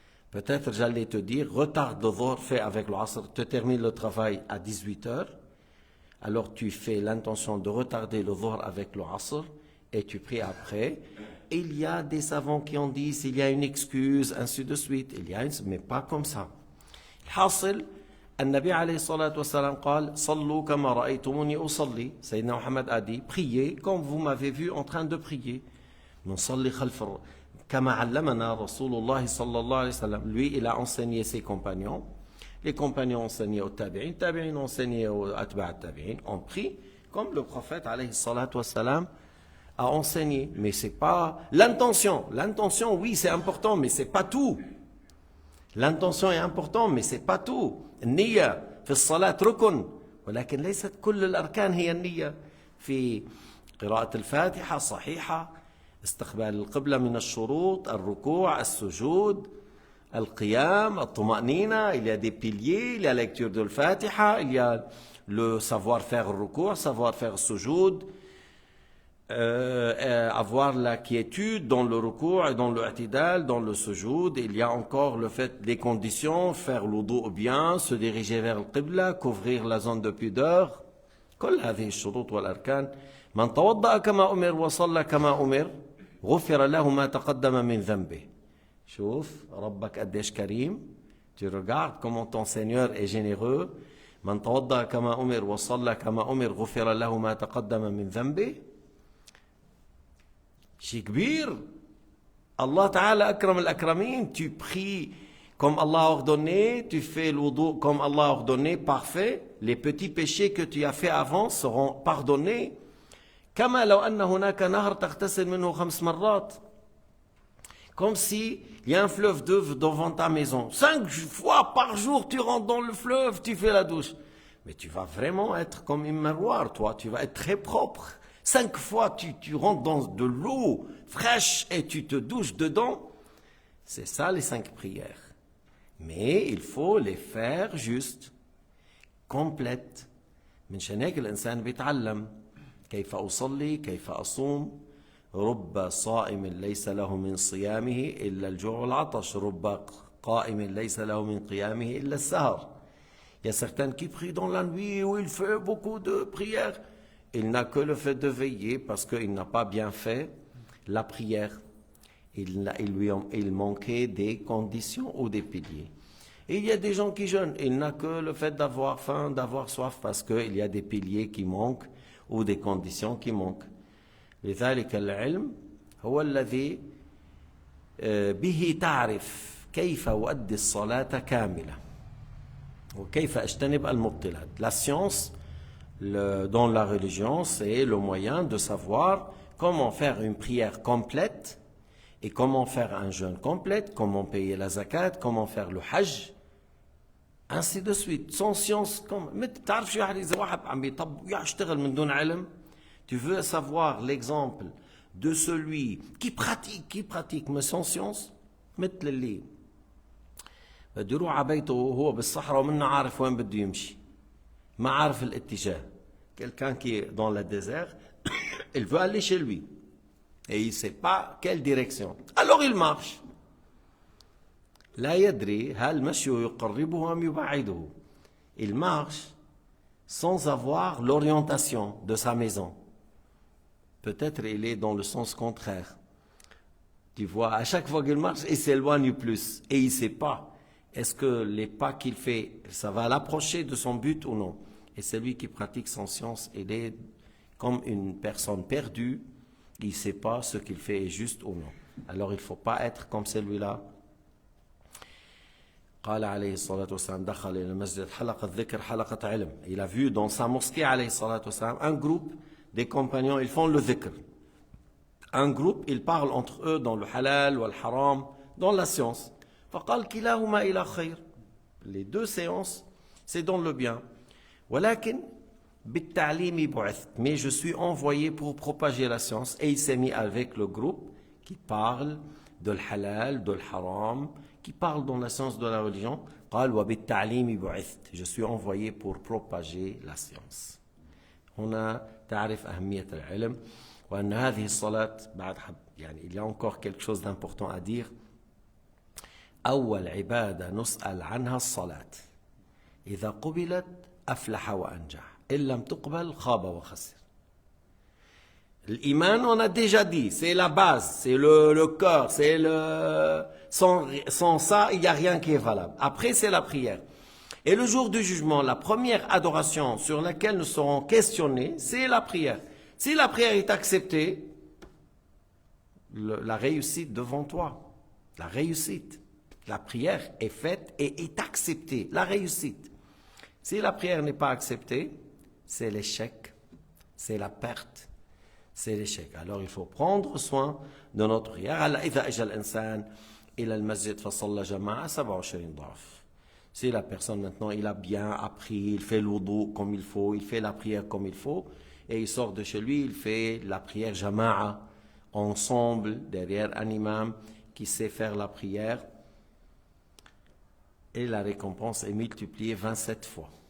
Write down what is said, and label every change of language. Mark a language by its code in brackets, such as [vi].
[fr] Peut-être j'allais te dire, retarde le Zohr, fais avec le Asr, tu termines le travail à 18h, alors tu fais l'intention de retarder le Zohr avec le Asr et tu pries après. Il y a des savants qui ont dit s'il y a une excuse, ainsi de suite, mais pas comme ça. [ar] الحاصل النبي عليه الصلاة والسلام قال صلوا كما رأيتموني أصلي. [fr] Sayyidina Muhammad a dit priez comme vous m'avez vu en train de prier. [ar] نصلي خلف كما علمنا رسول الله صلى الله عليه وسلم. [fr] Lui, il a enseigné ses compagnons. Les compagnons ont enseigné aux tabi'in, tabi'in ont enseigné aux atba' tabi'in. On prie comme le prophète alayhi salatu wassalam a enseigné. Mais c'est pas l'intention. L'intention, oui, c'est important, mais c'est pas tout. L'intention est importante, mais c'est pas tout. [ar] النية في الصلاة ركن ولكن ليست كل الأركان هي النية. في قراءة الفاتحة صحيحة، استقبال القبلة من الشروط، الركوع، السجود، القيام، الطمأنينة. [fr] Il y a des piliers, il y a la lecture de l'Fatiha, il y a le savoir faire le ruku', savoir faire le sujoud, avoir la quiétude dans le ruku' et dans le i'tidal, dans le sujoud. Il y a encore le fait des conditions, faire l'wudu bien, se diriger vers le qibla, couvrir la zone de pudeur. [ar] كل هذه الشروط والأركان. من توضأ كما أمر وصلى كما أمر غفر له ما تقدم من ذنبه. شوف ربك قديش كريم. [fr] Tu regardes comment ton Seigneur est généreux. [ar] من توضأ كما أمر وصلى كما أمر غفر له ما تقدم من ذنبه. شيء كبير. Allah Ta'ala akram al-akramin. [fr] Tu pries comme Allah a ordonné, tu fais l'wudu comme Allah a ordonné, parfait. Les petits péchés que tu as fait avant seront pardonnés. [ar] كما لو أن هناك نهر تغتسل منه 5 مرات. [fr] Comme si il y a un fleuve d'eau devant ta maison. 5 fois par jour, tu rentres dans le fleuve, tu fais la douche. Mais tu vas vraiment être comme un miroir, toi. Tu vas être très propre. 5 fois, tu rentres dans de l'eau fraîche et tu te douches dedans. C'est ça les 5 prières. Mais il faut les faire juste, complètes. [ar] من شان هيك الإنسان بيتعلم كيف أصلي كيف أصوم. رب صائم ليس له من صيامه إلا الجوع والعطش. رب قائم ليس له من قيامه إلا السهر. [fr] Il y a certains qui prient dans la nuit où il fait beaucoup de prières. Il n'a que le fait de veiller parce qu'il n'a pas bien fait la prière. Il manquait des conditions ou des piliers. Et il y a des gens qui jeûnent. Il n'a que le fait d'avoir faim, d'avoir soif parce qu'il y a des piliers qui manquent ou des conditions qui manquent. [ar] لذلك العلم هو الذي به تعرف كيف أؤدي الصلاة كاملة وكيف أجتنب المبطلات. [fr] La science dans la religion, c'est le moyen de savoir comment faire une prière complète et comment faire un jeûne complet, comment payer la zakat, comment faire le hajj, ainsi de suite. Sans science, [ar] بتعرف شو يعني إذا واحد عم يشتغل من دون علم. [fr] Tu veux savoir l'exemple de celui qui pratique, mais sans science. [ar] مثل اللي بده يروح على بيته وهو بالصحراء ومنه عارف وين بده يمشي. ما عارف الاتجاه. [fr] Quelqu'un qui est dans le désert, il veut aller chez lui. Et il ne sait pas quelle direction. Alors il marche. [ar] لا يدري هل مشيه يقربه أم يبعده. [fr] Il marche sans avoir l'orientation de sa maison. Peut-être il est dans le sens contraire. Tu vois, à chaque fois qu'il marche, il s'éloigne plus. Et il ne sait pas, est-ce que les pas qu'il fait, ça va l'approcher de son but ou non. Et celui qui pratique sans science, il est comme une personne perdue. Il ne sait pas ce qu'il fait est juste ou non. Alors il ne faut pas être comme celui-là. [ar] قال عليه الصلاة والسلام دخل إلى المسجد حلقة ذكر حلقة علم. [fr] Il a vu dans sa mosquée [ar] عليه الصلاة والسلام [fr] un groupe des compagnons, ils font le dhikr. Un groupe, ils parlent entre eux dans le halal ou le haram, dans la science. [ar] فقال كلاهما إلى خير. [fr] Les deux séances, c'est dans le bien. [ar] ولكن بالتعليم بعثت. [fr] Mais je suis envoyé pour propager la science. Et il s'est mis avec le groupe qui parle de halal, de haram, qui parle dans la science de la religion. [ar] قال وبالتعليم بعثت. [fr] Je suis envoyé pour propager la science. [ar] هنا تعرف أهمية العلم وأن هذه الصلاة بعد يعني [fr] il y a encore quelque chose d'important à dire. [ar] أول عبادة نسأل عنها الصلاة. إذا قبلت أفلح وأنجح. إن لم تقبل خاب وخسر. [fr] L'iman, on a déjà dit, c'est la base, c'est le cœur, c'est le... Sans ça, il n'y a rien qui est valable. Après, c'est la prière. Et le jour du jugement, la première adoration sur laquelle nous serons questionnés, c'est la prière. Si la prière est acceptée, la réussite devant toi, la réussite, la prière est faite et est acceptée, la réussite. Si la prière n'est pas acceptée, c'est l'échec, c'est la perte. C'est l'échec. Alors il faut prendre soin de notre prière. [ar] إذا أجى الإنسان إلى المسجد فصلى جماعة 27 ضعف. [fr] Si la personne maintenant il a bien appris, il fait le wudu comme il faut, il fait la prière comme il faut, et il sort de chez lui, il fait la prière jama'a ensemble derrière un imam qui sait faire la prière, et la récompense est multipliée 27 fois.